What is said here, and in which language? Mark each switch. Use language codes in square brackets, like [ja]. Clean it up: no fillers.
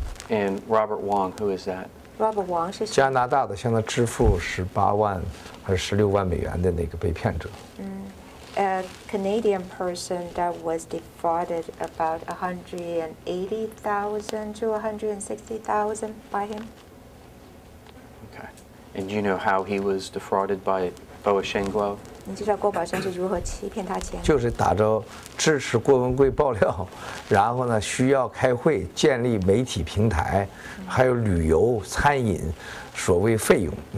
[en] And Robert Wang, who is that? [zh] Robert Wang 是谁？加拿大的向他支付18万还是16万美元的那个被骗者。 [en] A Canadian person that was defrauded about 180,000 to 160,000 by him. Okay. And do you know how he was defrauded by Voice of Guo? [zh] 你知道郭宝胜是如何欺骗他钱？就是打着支持郭文贵爆料，然后呢需要开会建立媒体平台，还有旅游、餐饮，所谓费用。